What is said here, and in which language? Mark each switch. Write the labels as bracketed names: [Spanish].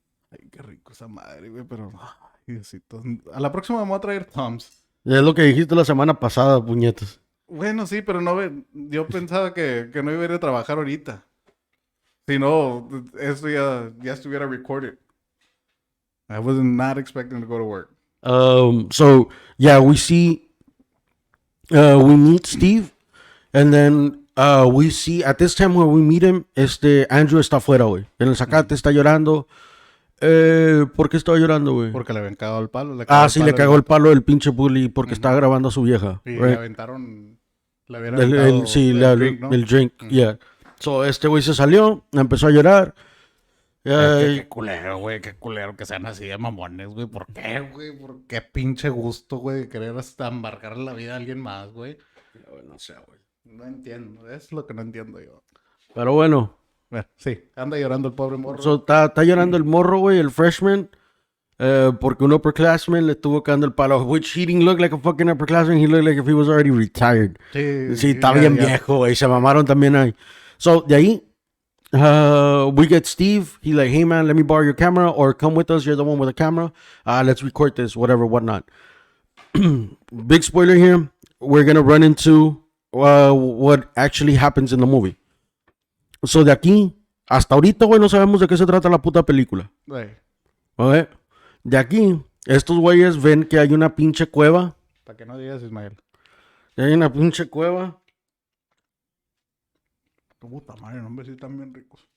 [Spanish] Ay, qué rico esa madre, güey, pero... ay, Diosito. A la próxima me voy a traer Toms. Es lo que dijiste la semana pasada, puñetas. Bueno, sí, pero no yo pensaba que no iba a ir a trabajar ahorita. Si no, esto ya estuviera [English] recorded. I was not expecting to go to work. So yeah, we meet Steve, and then we see at this time when we meet him, Andrew [Spanish] está afuera, güey. En el zacate está llorando. ¿Por qué estaba llorando, güey? Porque le habían cagado el palo. Sí, le cagó el palo el pinche bully porque estaba grabando a su vieja. Y [English] right? [Spanish] le aventaron... Le habían aventado el drink, ¿no? el drink, yeah. So, güey se salió, empezó a llorar. Qué culero, güey, qué culero que sean así de mamones, güey. ¿Por qué, güey? ¿Por qué pinche gusto, güey, de querer hasta embarcar la vida a alguien más, güey? No sé, güey. No entiendo, es lo que no entiendo yo. Pero bueno. Bueno, sí, anda llorando el pobre morro. So, está llorando el morro, güey, el freshman. Porque un upperclassman le estuvo cagando el palo. [English] Which he didn't look like a fucking upperclassman. He looked like if he was already retired. [Spanish] Sí, está bien viejo, güey. Se mamaron también ahí. So, de ahí, [English] we get Steve. He like, hey man, let me borrow your camera or come with us. You're the one with the camera. Let's record this, whatever, whatnot. Big spoiler here. We're gonna run into what actually happens in the movie. [Spanish] So, de aquí, hasta ahorita, güey, no sabemos de qué se trata la puta película. Güey, ¿Ok? De aquí, estos güeyes ven que hay una pinche cueva. para que no digas, Ismael. Hay una pinche cueva. Puta madre, no, hombre, sí están bien ricos.